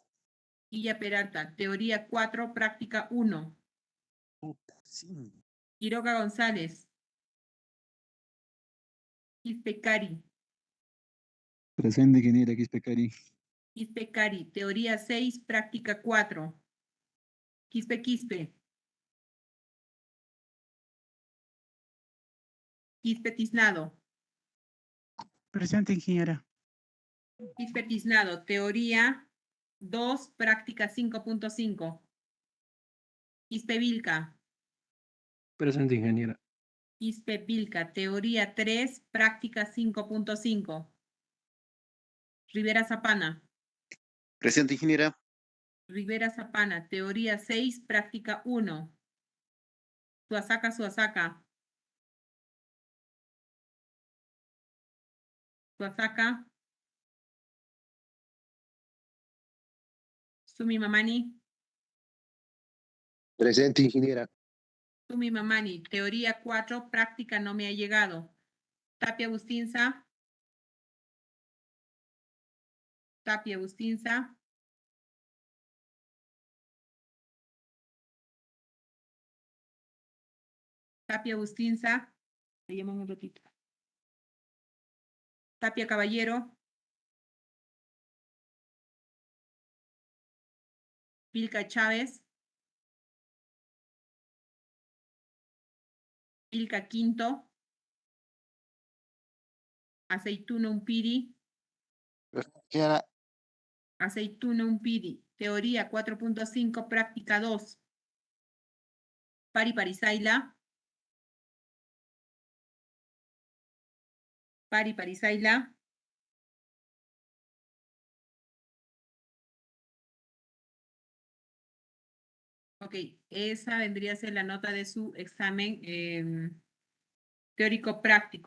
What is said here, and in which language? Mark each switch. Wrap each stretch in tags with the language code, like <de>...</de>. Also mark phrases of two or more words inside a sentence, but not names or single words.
<es>Quilla Peralta, teoría 4, práctica 1. Sí. Quiroga González. Quispe Cari. Presente, ingeniera. Quispe Cari. Quispe Cari, teoría 6, práctica 4. Quispe Quispe. Quispe Tiznado. Presente, ingeniera. Quispe Tiznado, teoría 2, práctica 5.5. Quispe Vilca. Presente, ingeniera. Quispe Vilca, teoría 3, práctica 5.5. Rivera Zapana. Presente, ingeniera. Rivera Zapana, teoría 6, práctica 1. Suazaca, Suazaca. Suazaca. Sumi Mamani. Presente, ingeniera. Sumi Mamani, teoría 4, práctica no me ha llegado. Tapia Bustinza. Tapia Bustinza. Tapia Bustinza. Le llaman un ratito. Tapia Caballero. Vilca Chávez. Vilca Quinto. Aceituna Umpiri. Ingeniera. Aceituna Umpiri. Teoría 4.5, práctica 2. Pari Parisaila. Pari Parisaila. Ok, esa vendría a ser la nota de su examen teórico práctico.</es>